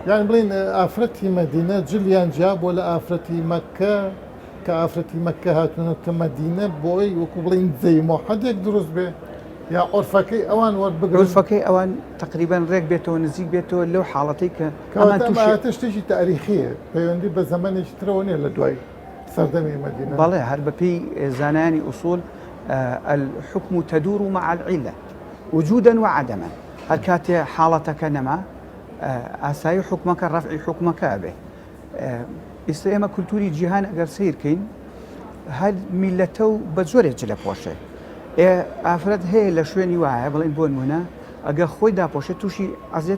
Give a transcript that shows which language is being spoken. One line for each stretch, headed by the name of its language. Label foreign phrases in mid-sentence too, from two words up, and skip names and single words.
Central Kurdish: یان بڵین ئافرەتی مەدینە جلیان جا بۆ لە ئافرەتی مەکە کە ئافرەتی مەکە هاتوونەتە مەدینە بۆی وەکو بڵین جەی مۆحەدێک دروست بێ یا عرفەکەی ئەوان وەربگرن عرفەکەی ئەوان تقریبان ڕێک بێتەوە نزیک بێتەوە لەو حاڵەتی کە ئەمان تووشی ئەمە شتێکی تاریخیە پەیوەندی بە زەمانێکی ترەوە نیە لە دوای سەردەمی مەدینە بەڵێ هەر بەپێی زانایانی ئوسوول
Arabic: الحكم تدور مع العلة وجودا وعدما
Central Kurdish: هەر کاتێ حاڵەتەکە نەما ئاسایی حکومەکە ڕەفعی حکومەکە بێ ئێستا ئێمە کولتوری جیهان ئەگەر سیرکەین هەر میلەتە و بە زۆرێک جلە پۆشێ ئافرەت هەیە لە شوێنی وایە بڵین بۆ نمونە ئەگە خۆی داپۆشێت تووشی ئەزیێت